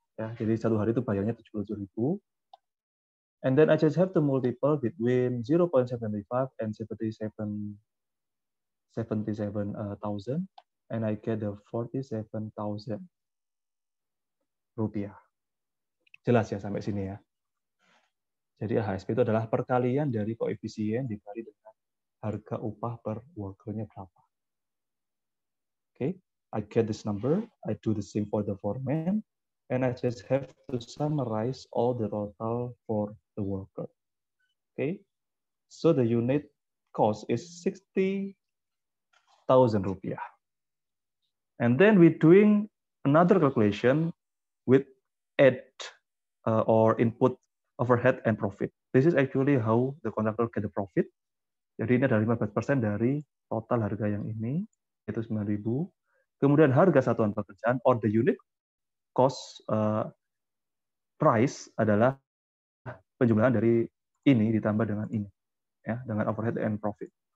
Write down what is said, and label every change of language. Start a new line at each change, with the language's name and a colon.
Indonesian: Ya, jadi satu hari itu bayarnya 77.000.
English: And then I just have to multiple between 0.75 and 77,000, and I get the 47,000 rupiah.
Indonesian: Jelas ya sampai sini ya. Jadi HSP itu adalah perkalian dari koefisien dikali dengan harga upah per workernya berapa.
English: Okay, I get this number. I do the same for the foreman, and I just have to summarize all the total for the worker. Okay, so the unit cost is 60,000 rupiah. And then we're doing another calculation with add or input overhead and profit. This is actually how the contractor get the profit.
Indonesian: Jadi ini ada 15% dari total harga yang ini, yaitu 9.000. Kemudian harga satuan pekerjaan
English: or the unit cost price
Indonesian: adalah penjumlahan dari ini ditambah dengan ini, ya, dengan overhead and profit.